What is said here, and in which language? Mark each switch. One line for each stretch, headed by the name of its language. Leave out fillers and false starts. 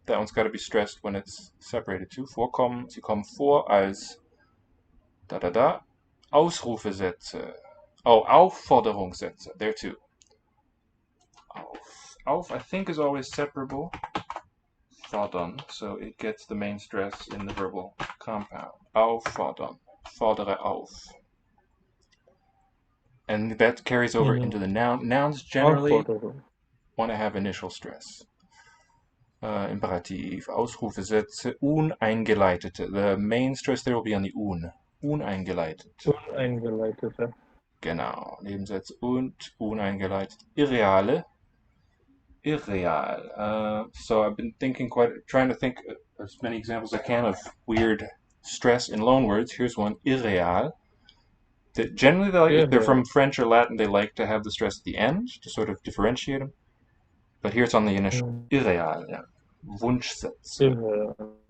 English: That one's got to be stressed when it's separated too.
German: Vorkommen. Sie kommen vor als Ausrufesätze. Oh, Aufforderungssätze.
English: There too. Auf, I think, is always separable. Fordern. So it gets the main stress in the verbal compound.
German: Auffordern. Fordere auf.
English: And that carries over into the noun. Nouns generally want to have initial stress.
German: Imperativ, Ausrufesätze, uneingeleitete.
English: The main stress there will be on the un.
German: Uneingeleitet. Uneingeleitete. Genau. Nebensätze und uneingeleitet. Irreale. Irreal.
English: So I've been trying to think as many examples as I can of weird stress in loanwords. Here's one. Irreal. Generally, if they're from French or Latin, they like to have the stress at the end to sort of differentiate them. But here it's on the initial. Irreal, yeah. Wunschsätze.